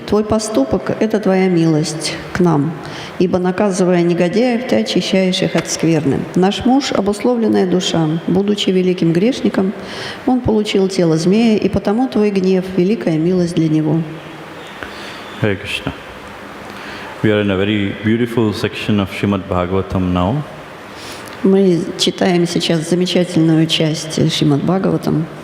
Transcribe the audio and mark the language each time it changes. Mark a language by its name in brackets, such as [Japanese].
[Russian] Твой поступок – это твоя милость к нам, ибо, наказывая негодяев, ты очищаешь их от скверны. Наш муж – обусловленная душа. Будучи великим грешником, он получил тело змея, и потому твой гнев – великая милость для него. [English] Hare Krishna. We are in a very beautiful section of Srimad Bhagavatam now. [Russian] Мы читаем сейчас замечательную часть Шримад Бхагаватам,